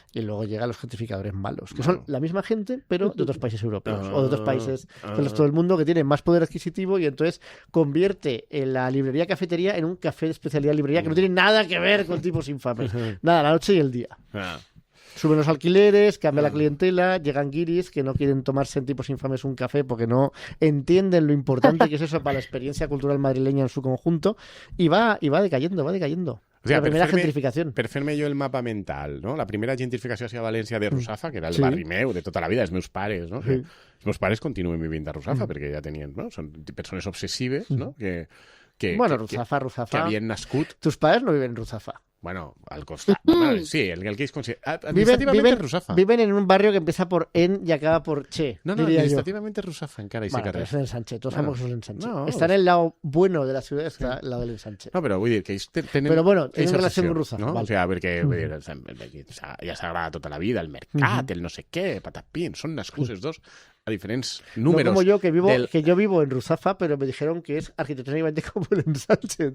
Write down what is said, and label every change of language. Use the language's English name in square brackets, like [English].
[Spanish] Y luego llegan los gentrificadores malos, que son la misma gente, pero de otros países europeos o de otros países del resto del mundo que tienen más poder adquisitivo, y entonces convierte en la librería cafetería en un café de especialidad librería que no tiene nada que ver con tipos infames. Nada, la noche y el día. Suben los alquileres, cambia la clientela, llegan guiris que no quieren tomarse en tipos infames un café porque no entienden lo importante que es eso para la experiencia cultural madrileña en su conjunto, y va decayendo. O sea, la primera gentrificación. [Catalan] Per fer-me jo el mapa mental, no? La primera gentrificació [Spanish] hacia [Catalan] València de Russafa, que era el barri meu de tota la vida, els meus pares, no? Sí. Els meus pares continuen vivint a Russafa perquè ja tenien, no? Són persones obsessives, no? Russafa. Que havien nascut... [Spanish] Tus padres no viven en Russafa. Bueno, [Catalan] al costat. [Spanish] Sí, el que es administrativamente Russafa. Viven en un barrio que empieza por en y acaba por che. [Catalan] No, [Spanish] administrativamente [Catalan] Russafa encara ese carrer. [Spanish] Es el ensanche, todos sabemos que es el ensanche. Está en el lado bueno de la ciudad, está al lado del ensanche. [Catalan] No, però vull dir que ells tenen... Però bueno, tenen relació amb Russafa. No? Vale. [Spanish] O sea, [Catalan] perquè ja s'agrada tota la vida, el mercat, el no sé què, patapín, són nascuts els dos a diferents números. [Spanish] No como yo, que yo vivo en Russafa, pero me dijeron que es arquitectónicamente como el ensanche.